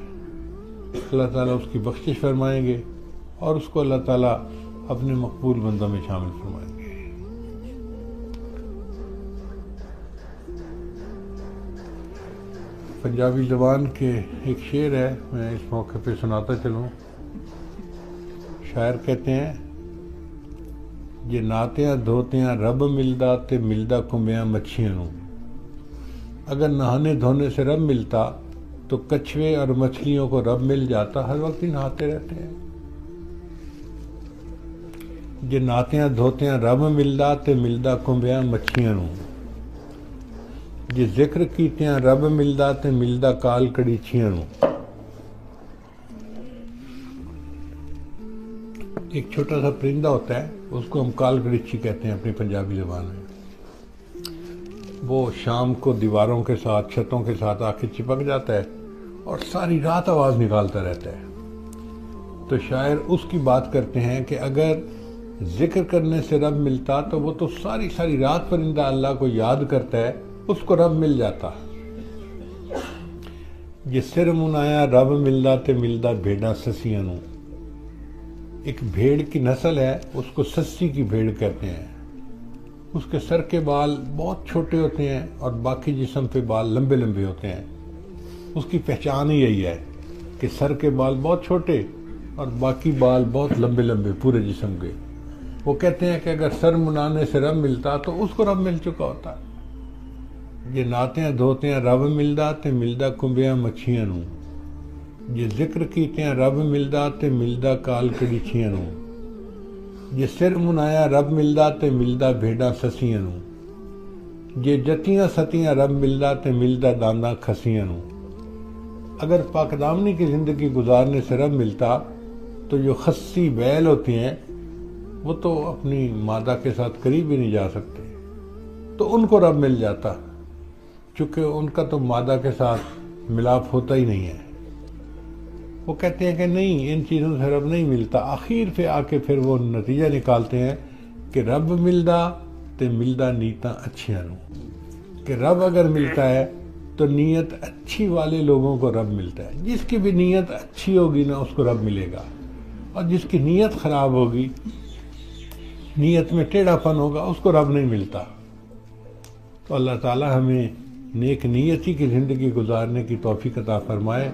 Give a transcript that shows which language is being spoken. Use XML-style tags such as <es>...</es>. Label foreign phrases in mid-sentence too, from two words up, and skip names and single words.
<ur>اللہ تعالیٰ اس کی بخشش فرمائیں گے اور اس کو اللہ تعالیٰ اپنے مقبول بندوں میں شامل فرمائیں گے. پنجابی زبان کے ایک شعر ہے، میں اس موقع پہ سناتا چلوں. شاعر کہتے ہیں،</ur> <pa>یہ ناتیاں دھوتیاں رب ملدا تے ملدا کمبیاں مچھیاں نوں.</pa> <ur>اگر نہانے دھونے سے رب ملتا تو کچھوے اور مچھلیوں کو رب مل جاتا، ہر وقت ہی نہاتے رہتے ہیں.</ur> <pa>یہ ناتیاں دھوتیاں رب ملدا تے ملدا کمبیاں مچھیاں نوں. یہ ذکر کیتیاں رب ملدا تے ملدا کال کڑیچیاں نوں.</pa> <ur>ایک چھوٹا سا پرندہ ہوتا ہے، اس کو ہم کال کڑیچی کہتے ہیں اپنی پنجابی زبان میں. وہ شام کو دیواروں کے ساتھ چھتوں کے ساتھ آ کے چپک جاتا ہے اور ساری رات آواز نکالتا رہتا ہے. تو شاعر اس کی بات کرتے ہیں کہ اگر ذکر کرنے سے رب ملتا تو وہ تو ساری ساری رات پرندہ اللہ کو یاد کرتا ہے، اس کو رب مل جاتا.</ur> <pa>جس سر منایا رب ملدا تے ملدا بھیڑاں سسیاں نوں.</pa> <ur>ایک بھیڑ کی نسل ہے، اس کو سسی کی بھیڑ کہتے ہیں. اس کے سر کے بال بہت چھوٹے ہوتے ہیں اور باقی جسم پہ بال لمبے لمبے ہوتے ہیں. اس کی پہچان ہی یہی ہے کہ سر کے بال بہت چھوٹے اور باقی بال بہت لمبے لمبے پورے جسم کے. وہ کہتے ہیں کہ اگر سر منانے سے رب ملتا تو اس کو رب مل چکا ہوتا.</ur> <pa>یہ ناتیاں دھوتیاں رب ملدا تے ملدا کمبیاں مچھیاں نوں. یہ ذکر کیتیاں رب ملدا تے ملدا کال کڑیچیاں نوں. یہ سر منایا رب ملدا تے ملدا بھیڑاں سسیاں نوں. یہ جتیاں ستیاں رب ملدا تے ملدا دانداں کھسیاں نوں.</pa> <ur>اگر پاک دامنی کی زندگی گزارنے سے رب ملتا تو جو خسی بیل ہوتی ہیں وہ تو اپنی مادہ کے ساتھ قریب ہی نہیں جا سکتے، تو ان کو رب مل جاتا، چونکہ ان کا تو مادہ کے ساتھ ملاپ ہوتا ہی نہیں ہے. وہ کہتے ہیں کہ نہیں، ان چیزوں سے رب نہیں ملتا. آخر پہ آ کے پھر وہ نتیجہ نکالتے ہیں کہ</ur> <pa>رب ملدا تے ملدا نیتاں اچھیاں نوں.</pa> <ur>کہ رب اگر ملتا ہے تو نیت اچھی والے لوگوں کو رب ملتا ہے. جس کی بھی نیت اچھی ہوگی نا اس کو رب ملے گا، اور جس کی نیت خراب ہوگی، نیت میں ٹیڑھا پن ہوگا، اس کو رب نہیں ملتا. تو اللہ تعالی ہمیں نیک نیتی کی زندگی گزارنے کی توفیق عطا فرمائے.</ur>